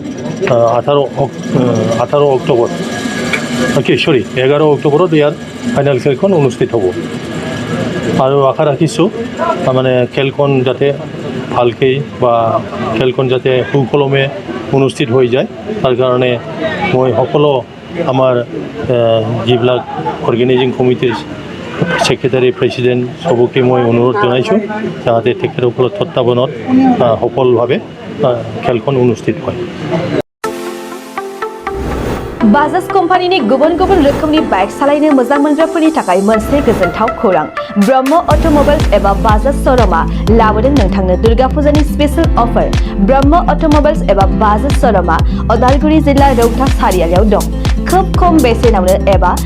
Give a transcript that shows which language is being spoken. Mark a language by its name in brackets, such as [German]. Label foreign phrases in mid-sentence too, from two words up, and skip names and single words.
[Assamese] 11 অক্টোবৰত ইয়াৰ ফাইনেল খেলখন অনুষ্ঠিত হ'ব আৰু আশা ৰাখিছোঁ মানে খেলখন যাতে ভালকৈ বা খেলখন যাতে সুকলমে অনুষ্ঠিত হৈ যায় তাৰ কাৰণে মই সকলো আমাৰ যিবিলাক [English] organizing committee's secretary president [Assamese] সবকে মই অনুৰোধ জনাইছোঁ যাতে তেখেতসকলৰ তত্ত্বাৱধানত সফলভাৱে খেলখন অনুষ্ঠিত হয় [Bodo] बाजाज कम्पानीनि गुबुन गुबुन रोखोमनि बाइक सालायनो मोजां मोनग्राफोरनि थाखाय मोनसे गोजोनथाव खौरां ब्रह्म अट'मबाइल्स एबा बाजाज श'रुमआ लाबोदों नोंथांनो दुर्गा फुजानि [English] special offer [Bodo] ब्रह्म अट'मबाइल्स एबा बाजाज श'रुमआ उदालगुरि जिल्ला रौता सारियालियाव दं खोब खम बेसेनावनो एबा